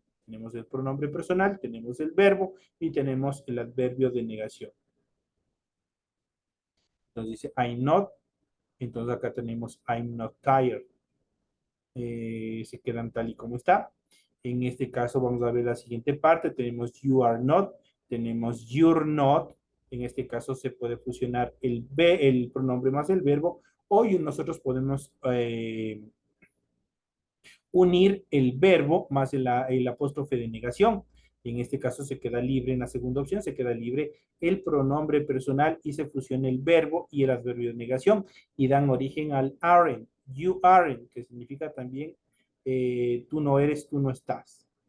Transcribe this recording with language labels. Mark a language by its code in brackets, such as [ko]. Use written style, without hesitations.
[es] Tenemos el pronombre personal, tenemos el verbo y tenemos el adverbio de negación. Entonces dice I'm not, entonces acá tenemos [en] I'm not tired. [es] Se quedan tal y como está. En este caso vamos a ver la siguiente parte. Tenemos you are not, tenemos [en] you're not. [es] En este caso se puede fusionar el pronombre más el verbo, o nosotros podemos unir el verbo más el apóstrofe de negación. En este caso se queda libre, en la segunda opción se queda libre el pronombre personal y se fusiona el verbo y el adverbio de negación y dan origen al aren't, you aren't, que significa también tú no eres, tú no estás.